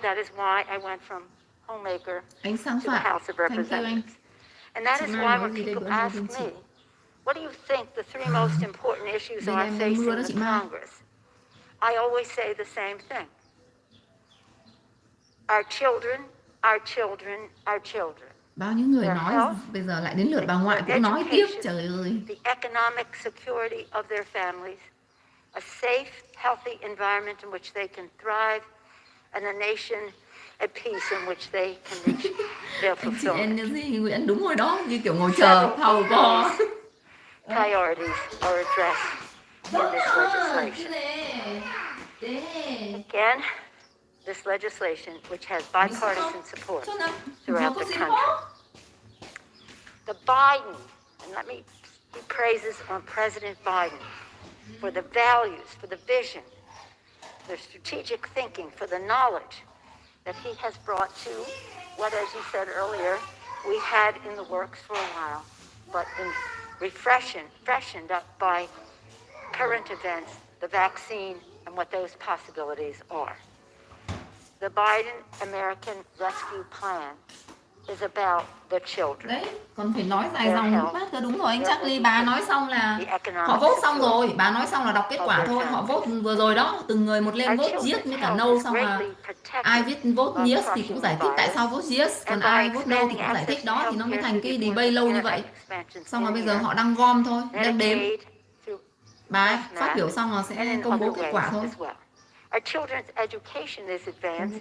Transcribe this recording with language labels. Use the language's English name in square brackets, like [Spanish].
[English] That is why I went from homemaker to the House of Representatives. And that is why when people ask me, what do you think the 3 most important issues are facing the Congress? I always say the same thing. Our children, our children, our children. [Vietnamese] Bao nhiêu người nói, bây giờ lại đến lượt bà ngoại cũng nói tiếp, trời ơi. [English] The economic security of their families, a safe, healthy environment in which they can thrive, and a nation at peace in which they can reach their fulfillment. [Vietnamese] Chị N.G. Nguyễn đúng rồi đó, như kiểu ngồi chờ, hầu co. [English] Priorities are addressed in this legislation. Again, this legislation, which has bipartisan support throughout the country. The Biden, and let me give praises on President Biden for the values, for the vision, the strategic thinking, for the knowledge that he has brought to what, as you said earlier, we had in the works for a while, but freshened up by current events, the vaccine, and what those possibilities are. The Biden American Rescue Plan is about the children. [Vietnamese] Đấy, còn phải nói dài dòng một bác cơ. Đúng rồi anh Charlie, bà nói xong là họ vote xong rồi, bà nói xong là đọc kết quả thôi. Họ vote vừa rồi đó, từng người một lên vote yes với cả no, xong là ai viết vote yes thì cũng giải thích tại sao vote yes, còn ai vote no thì cũng giải thích đó, thì nó mới thành cái debate lâu như vậy. Xong rồi bây giờ họ đang gom thôi, đang đếm. Bà ấy phát biểu xong là sẽ công bố kết quả thôi. [English] Our children's education is advanced